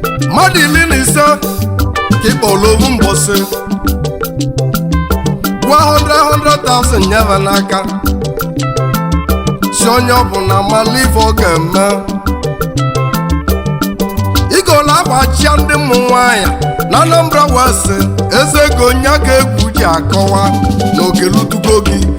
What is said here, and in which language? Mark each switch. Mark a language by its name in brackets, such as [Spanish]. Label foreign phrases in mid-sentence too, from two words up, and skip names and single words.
[Igbo] Mmadụ iri na ise ka ị kpọrọ ovu mbọsị. Gwa hundred, hundred thousand nyebe n'aka. Si onye ọbụla mala ife ọ ga-eme. Ị gola akwa chia ndị mmụ nwaanyị na Anambra West, eze ego nya ka egwu ji akọwa na okelutugo gị.